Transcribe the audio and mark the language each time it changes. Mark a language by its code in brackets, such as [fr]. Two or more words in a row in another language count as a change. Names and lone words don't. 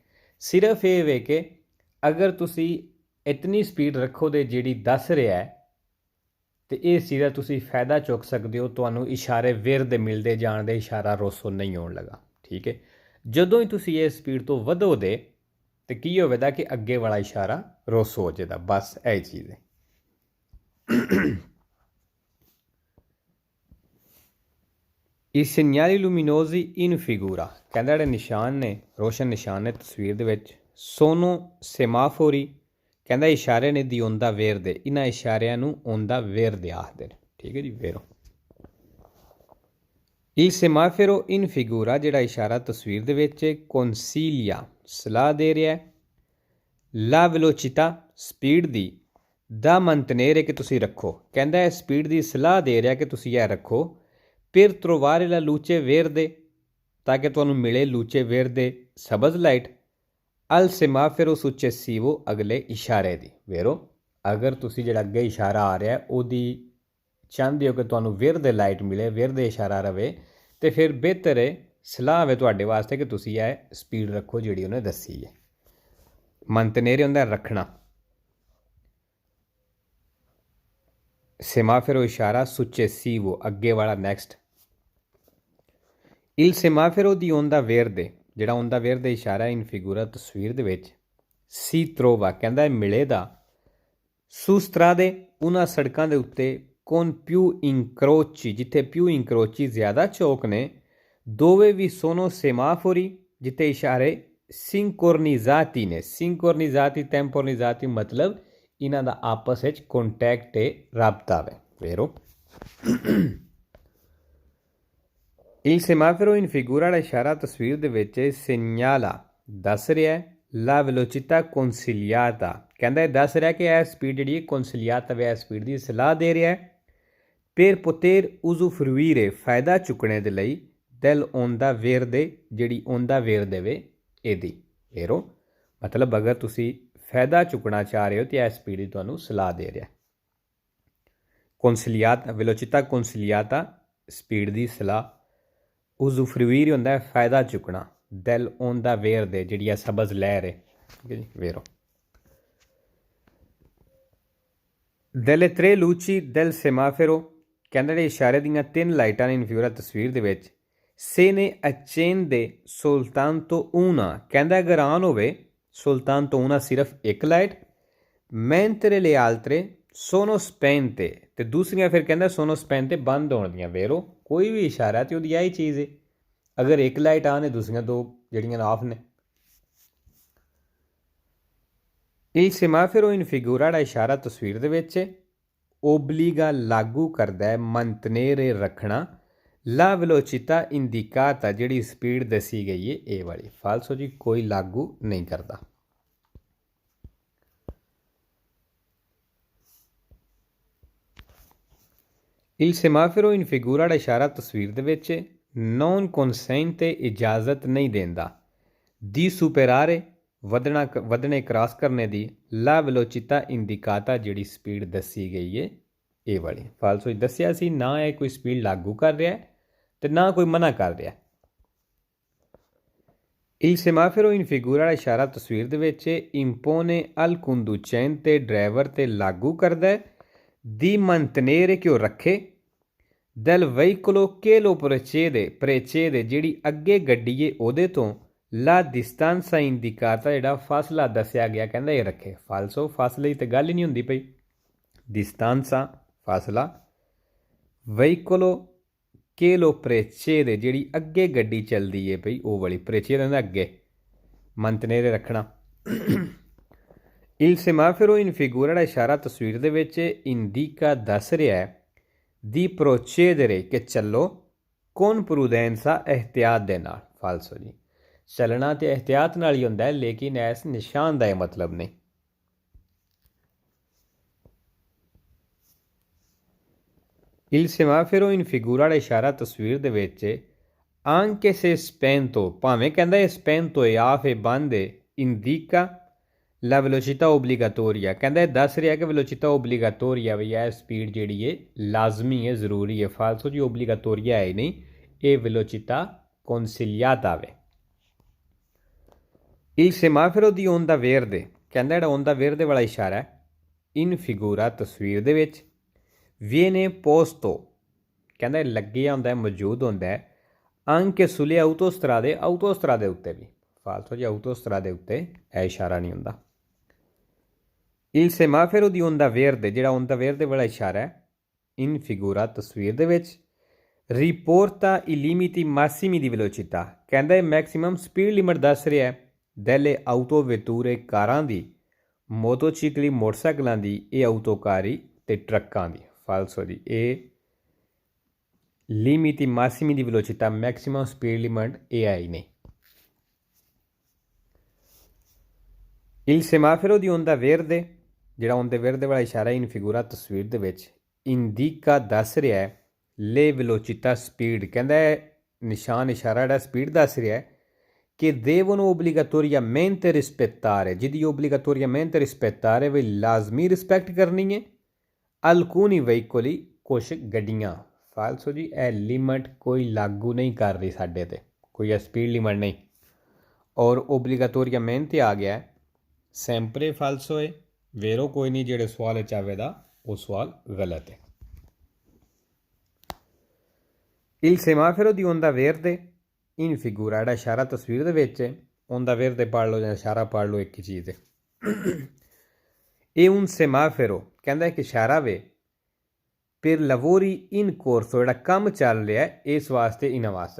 [pa] ਸਿਰਫ ਇਹ ਵੇ ਕਿ ਅਗਰ ਤੁਸੀਂ ਇਤਨੀ ਸਪੀਡ ਰੱਖੋਗੇ ਜਿਹੜੀ ਦੱਸ ਰਿਹਾ ਹੈ ਤੇ ਇਹ ਸਿਰਾ ਤੁਸੀਂ ਫਾਇਦਾ ਚੁੱਕ ਸਕਦੇ ਹੋ। ਤੁਹਾਨੂੰ ਇਸ਼ਾਰੇ ਵਿਰਦ ਮਿਲਦੇ ਜਾਣ ਦੇ, ਇਸ਼ਾਰਾ ਰੋਸੋ ਨਹੀਂ ਹੋਣ ਲੱਗਾ। ਠੀਕ ਹੈ, ਜਦੋਂ ਹੀ ਤੁਸੀਂ ਇਹ ਸਪੀਡ ਤੋਂ ਵਧੋਗੇ ਤੇ ਕੀ ਹੋਵੇਗਾ ਕਿ ਅੱਗੇ ਵਾਲਾ ਇਸ਼ਾਰਾ ਰੋਸੋ ਹੋ ਜਾਏਗਾ। ਬਸ ਇਹ ਚੀਜ਼ ਹੈ। [it] I segnali luminosi in figura, [pa] ਕਹਿੰਦਾ ਜਿਹੜੇ ਨਿਸ਼ਾਨ ਨੇ, ਰੋਸ਼ਨ ਨਿਸ਼ਾਨ ਨੇ ਤਸਵੀਰ ਦੇ ਵਿੱਚ, [it] sono semafori, [pa] ਕਹਿੰਦਾ ਇਸ਼ਾਰੇ ਨੇ ਦੀ [it] onda verde, [pa] ਇਹਨਾਂ ਇਸ਼ਾਰਿਆਂ ਨੂੰ [it] onda verde [pa] ਆਖਦੇ ਨੇ। ਠੀਕ ਹੈ ਜੀ, ਵੇਰੋ। [it] Il semaforo in figura [pa] ਜਿਹੜਾ ਇਸ਼ਾਰਾ ਤਸਵੀਰ ਦੇ ਵਿੱਚ consiglia, ਸਲਾਹ ਦੇ ਰਿਹਾ ਹੈ [it] la velocità, [pa] ਸਪੀਡ ਦੀ, [it] da mantenere [pa] ਕਿ ਤੁਸੀਂ ਰੱਖੋ। ਕਹਿੰਦਾ ਇਹ ਸਪੀਡ ਦੀ ਸਲਾਹ ਦੇ ਰਿਹਾ ਕਿ ਤੁਸੀਂ ਇਹ ਰੱਖੋ। [it] per trovare la luce verde, [pa] ਤਾਕਿ ਤੁਹਾਨੂੰ ਮਿਲੇ [it] luce verde, [pa] ਸਬਜ਼ ਲਾਈਟ, [it] al semaforo successivo, [pa] ਅਗਲੇ ਇਸ਼ਾਰੇ ਦੀ। ਵੇਰੋ, ਅਗਰ ਤੁਸੀਂ ਜਿਹੜਾ ਅੱਗੇ ਇਸ਼ਾਰਾ ਆ ਰਿਹਾ ਉਹਦੀ ਚਾਹੁੰਦੇ ਹੋ ਕਿ ਤੁਹਾਨੂੰ verde ਲਾਈਟ ਮਿਲੇ, verde ਇਸ਼ਾਰਾ ਰਵੇ, ਤੇ ਫਿਰ ਬਿਹਤਰ ਹੈ, ਸਲਾਹ ਹੈ ਤੁਹਾਡੇ ਵਾਸਤੇ ਕਿ ਤੁਸੀਂ ਇਹ ਸਪੀਡ ਰੱਖੋ ਜਿਹੜੀ ਉਹਨੇ ਦੱਸੀ ਹੈ। mantenere ਹੁੰਦਾ ਰੱਖਣਾ, semaforo ਇਸ਼ਾਰਾ, successivo ਅੱਗੇ ਵਾਲਾ, ਨੈਕਸਟ। [it] il semaforo di onda verde, ਜਿਹੜਾ onda verde ਇਸ਼ਾਰਾ in figura [pa] ਤਸਵੀਰ ਦੇ ਵਿੱਚ [it] si trova, [pa] ਕਹਿੰਦਾ ਹੈ ਮਿਲੇਗਾ [it] su strade, [pa] ਉਹਨਾਂ ਸੜਕਾਂ ਦੇ ਉੱਤੇ [it] con più incroci, [pa] ਜਿੱਥੇ [it] più incroci [pa] ਜ਼ਿਆਦਾ ਚੌਕ ਨੇ, [it] dove vi sono semafori, [pa] ਜਿੱਥੇ ਇਸ਼ਾਰੇ sincronizzati ਨੇ। [it] sincronizzati, temporizzati [pa] ਮਤਲਬ ਇਹਨਾਂ ਦਾ ਆਪਸ ਵਿੱਚ ਕੰਟੈਕਟ ਹੈ, ਰਾਬਤਾ ਹੈ। ਵੇਰੋ, [it] il semaforo in figura [pa] ਦਾ ਇਸ਼ਾਰਾ ਤਸਵੀਰ ਦੇ ਵਿੱਚ segnala, ਦੱਸ ਰਿਹਾ ਹੈ [it] la velocità consigliata, [pa] ਕਹਿੰਦਾ ਇਹ ਦੱਸ ਰਿਹਾ ਕਿ ਇਹ ਸਪੀਡ ਜਿਹੜੀ consigliata ਹੈ, ਸਪੀਡ ਦੀ ਸਲਾਹ ਦੇ ਰਿਹਾ ਹੈ। [it] per poter usufruire, [pa] ਫਾਇਦਾ ਚੁੱਕਣੇ ਦੇ ਲਈ, [it] del onda verde, [pa] ਜਿਹੜੀ [it] onda verde [pa] ਵੇ ਇਹਦੀ। ਵੇਰੋ, ਮਤਲਬ ਅਗਰ ਤੁਸੀਂ ਫਾਇਦਾ ਚੁੱਕਣਾ ਚਾਹ ਰਹੇ ਹੋ ਤਾਂ ਇਹ ਸਪੀਡ ਦੀ ਤੁਹਾਨੂੰ ਸਲਾਹ ਦੇ ਰਿਹਾ। [it] consigliata, velocità consigliata, [pa] ਸਪੀਡ ਦੀ ਸਲਾਹ। usufruire ਹੁੰਦਾ ਹੈ ਫਾਇਦਾ ਚੁੱਕਣਾ, [it] del onda verde, [pa] ਜਿਹੜੀ ਆ ਸਬਜ਼ ਲਹਿਰ ਹੈ। ਠੀਕ ਹੈ ਜੀ, [it] ਵੇਰੋ। delle tre luci del semaforo, [pa] ਕਹਿੰਦੇ ਜਿਹੜੇ ਇਸ਼ਾਰੇ ਦੀਆਂ ਤਿੰਨ ਲਾਈਟਾਂ ਨੇ [it] in figura [pa] ਤਸਵੀਰ ਦੇ ਵਿੱਚ, [it] se ne accende soltanto una, [pa] ਕਹਿੰਦਾ ਅਗਰ ਆਨ ਹੋਵੇ [it] soltanto una, [pa] ਸਿਰਫ ਇੱਕ ਲਾਈਟ, [it] mentre le altre sono spente, [pa] ਤੇ ਦੂਸਰੀਆਂ ਫਿਰ ਕਹਿੰਦਾ [it] sono spente [pa] ਬੰਦ ਹੋਣ ਦੀਆਂ। ਵੇਰੋ ਕੋਈ ਵੀ ਇਸ਼ਾਰਾ ਤੇ ਉਹਦੀ ਆਹੀ ਚੀਜ਼ ਹੈ। ਅਗਰ ਇੱਕ ਲਾਈਟ ਆਨ ਹੈ, ਦੂਸਰੀਆਂ ਦੋ ਜਿਹੜੀਆਂ ਆਫ ਨੇ। [it] Il semaforo in figura [pa] ਦਾ ਇਸ਼ਾਰਾ ਤਸਵੀਰ ਦੇ ਵਿੱਚ obbliga ਲਾਗੂ ਕਰਦਾ ਹੈ mantenere ਰੱਖਣਾ [it] la velocità indicata [pa] ਜਿਹੜੀ ਸਪੀਡ ਦੱਸੀ ਗਈ ਹੈ ਇਹ ਵਾਲੀ। ਫਾਲਸੋ ਜੀ, ਕੋਈ ਲਾਗੂ ਨਹੀਂ ਕਰਦਾ। [it] Il semaforo in figura [pa] ਦਾ ਇਸ਼ਾਰਾ ਤਸਵੀਰ ਦੇ ਵਿੱਚ [it] non consente [pa] ਇਜਾਜ਼ਤ ਨਹੀਂ ਦਿੰਦਾ [it] di superare [pa] ਵਧਣੇ ਕ੍ਰਾਸ ਕਰਨੇ ਦੀ [it] la velocità indicata [pa] ਜਿਹੜੀ ਸਪੀਡ ਦੱਸੀ ਗਈ ਹੈ ਇਹ ਵਾਲੀ। ਫਾਲਸੋ ਦੱਸਿਆ ਸੀ, ਨਾ ਇਹ ਕੋਈ ਸਪੀਡ ਲਾਗੂ ਕਰ ਰਿਹਾ ਤੇ ਨਾ ਕੋਈ ਮਨਾ ਕਰ ਰਿਹਾ। [it] Il semaforo in figura [pa] ਦਾ ਇਸ਼ਾਰਾ ਤਸਵੀਰ ਦੇ ਵਿੱਚ [it] impone al conducente [pa] ਡਰਾਈਵਰ ਤੇ ਲਾਗੂ ਕਰਦਾ ਹੈ [it] di mantenere [pa] ਕਿ ਉਹ ਰੱਖੇ [it] del veicolo che lo precede [pa] ਜਿਹੜੀ ਅੱਗੇ ਗੱਡੀ ਹੈ ਉਹਦੇ ਤੋਂ [it] la distanza indicata [pa] ਜਿਹੜਾ ਫਾਸਲਾ ਦੱਸਿਆ ਗਿਆ ਕਹਿੰਦਾ ਇਹ ਰੱਖੇ। ਫਾਲਸੋ ਫਾਸਲੇ ਦੀ ਤਾਂ ਗੱਲ ਹੀ ਨਹੀਂ ਹੁੰਦੀ ਪਈ। distanza ਫਾਸਲਾ, [it] veicolo che lo precede [pa] ਜਿਹੜੀ ਅੱਗੇ ਗੱਡੀ ਚੱਲਦੀ ਹੈ ਪਈ ਉਹ ਵਾਲੀ। precede ਦਾ ਅੱਗੇ, mantenere ਰੱਖਣਾ। [it] Il semaforo in figura [pa] ਦਾ ਇਸ਼ਾਰਾ ਤਸਵੀਰ ਦੇ ਵਿੱਚ indica ਦੱਸ ਰਿਹਾ ਹੈ [it] di procedere [pa] ਕਿ ਚੱਲੋ [it] con prudenza [pa] ehtiyat ਦੇ ਨਾਲ। ਫਾਲਸੋ ਜੀ, ਚੱਲਣਾ ਤੇ ehtiyat ਨਾਲ ਹੀ ਹੁੰਦਾ ਹੈ, ਲੇਕਿਨ ਇਸ ਨਿਸ਼ਾਨ ਦਾ ਇਹ ਮਤਲਬ ਨਹੀਂ। [it] Il semaforo in figura [pa] ਦਾ ਇਸ਼ਾਰਾ ਤਸਵੀਰ ਦੇ ਵਿੱਚ [it] anche se spento [pa] ਭਾਵੇਂ ਕਹਿੰਦਾ ਇਹ spento ਹੈ, ਆਫ ਹੈ, ਬੰਦ ਹੈ, [it] indica la velocità obbligatoria [pa] ਕਹਿੰਦਾ ਇਹ ਦੱਸ ਰਿਹਾ ਕਿ [it] velocità obbligatoria [pa] ਵੀ ਇਹ ਸਪੀਡ ਜਿਹੜੀ ਹੈ ਲਾਜ਼ਮੀ ਹੈ, ਜ਼ਰੂਰੀ ਹੈ। ਫਾਲਸੋ ਜੀ, obbligatoria ਹੈ ਨਹੀਂ, ਇਹ [it] velocità consigliata [pa] ਵੇ। [it] Il semaforo di onda verde [pa] ਕਹਿੰਦਾ ਜਿਹੜਾ [it] onda verde [pa] ਵਾਲਾ ਇਸ਼ਾਰਾ ਹੈ [it] in figura [pa] ਤਸਵੀਰ ਦੇ ਵਿੱਚ [it] viene posto [pa] ਕਹਿੰਦਾ ਲੱਗਿਆ ਹੁੰਦਾ ਹੈ, ਮੌਜੂਦ ਹੁੰਦਾ ਹੈ [it] anche sulle autostrade [pa] ਉੱਤੇ ਵੀ। ਫਾਲਸੋ ਜੀ, autostrade ਉੱਤੇ ਇਹ ਇਸ਼ਾਰਾ ਨਹੀਂ ਹੁੰਦਾ। [it] Il semaforo di onda verde [pa] ਜਿਹੜਾ [it] onda verde [pa] ਵਾਲਾ ਇਸ਼ਾਰਾ ਹੈ [it] in figura [pa] ਤਸਵੀਰ ਦੇ ਵਿੱਚ [it] riporta i limiti massimi di velocità [pa] ਕਹਿੰਦਾ ਇਹ [en] maximum speed limit [pa] ਦੱਸ ਰਿਹਾ ਹੈ [it] delle autovetture [pa] ਕਾਰਾਂ ਦੀ, ਮੋਟੋਚਿਕਲੀ ਮੋਟਰਸਾਈਕਲਾਂ ਦੀ, ਇਹ ਆਟੋਕਾਰੀ ਤੇ ਟਰੱਕਾਂ ਦੀ। ਫਾਲਸੋ ਜੀ, ਇਹ [it] limiti massimi di velocità [en] maximum speed limit [pa] ਇਹ ਆਈ ਨਹੀਂ। [it] Il semaforo di onda verde [pa] ਜਿਹੜਾ [it] onda verde [pa] ਵਾਲਾ ਇਸ਼ਾਰਾ [it] in figura [pa] ਤਸਵੀਰ ਦੇ ਵਿੱਚ indica ਦੱਸ ਰਿਹਾ ਹੈ [it] le velocità [pa] ਸਪੀਡ ਕਹਿੰਦਾ ਨਿਸ਼ਾਨ ਇਸ਼ਾਰਾ ਜਿਹੜਾ ਸਪੀਡ ਦੱਸ ਰਿਹਾ ਹੈ [it] che devono obbligatoriamente rispettare [pa] ਜਿਹਦੀ [it] obbligatoriamente rispettare [pa] ਵੀ ਲਾਜ਼ਮੀ ਰਿਸਪੈਕਟ ਕਰਨੀ ਹੈ [it] alcuni veicoli [pa] ਕੁਛ ਗੱਡੀਆਂ। ਫਾਲਸੋ ਜੀ, ਇਹ ਲਿਮਟ ਕੋਈ ਲਾਗੂ ਨਹੀਂ ਕਰ ਰਹੀ ਸਾਡੇ ਤੇ, ਕੋਈ ਇਹ [en] speed limit [pa] ਨਹੀਂ। ਔਰ obbligatoriamente ਆ ਗਿਆ sempre ਫਾਲਸੋ ਹੈ। ਵੇਰੋ ਕੋਈ ਨਹੀਂ, ਜਿਹੜੇ ਸਵਾਲ ਵਿੱਚ ਆਵੇਗਾ ਉਹ ਸਵਾਲ ਗਲਤ ਹੈ। [it] Il semaforo di onda verde in figura [pa] ਜਿਹੜਾ ਇਸ਼ਾਰਾ ਤਸਵੀਰ ਦੇ ਵਿੱਚ [it] onda verde [pa] ਪੜ੍ਹ ਲਓ ਜਾਂ ਇਸ਼ਾਰਾ ਪੜ੍ਹ ਲਓ, ਇੱਕ ਹੀ ਚੀਜ਼ ਹੈ। ਇਹ [it] un semaforo [pa] ਕਹਿੰਦਾ ਇੱਕ ਇਸ਼ਾਰਾ ਵੇ [it] per lavori in corso [pa] ਜਿਹੜਾ ਕੰਮ ਚੱਲ ਰਿਹਾ ਹੈ ਇਸ ਵਾਸਤੇ, ਇਹਨਾਂ ਵਾਸਤੇ।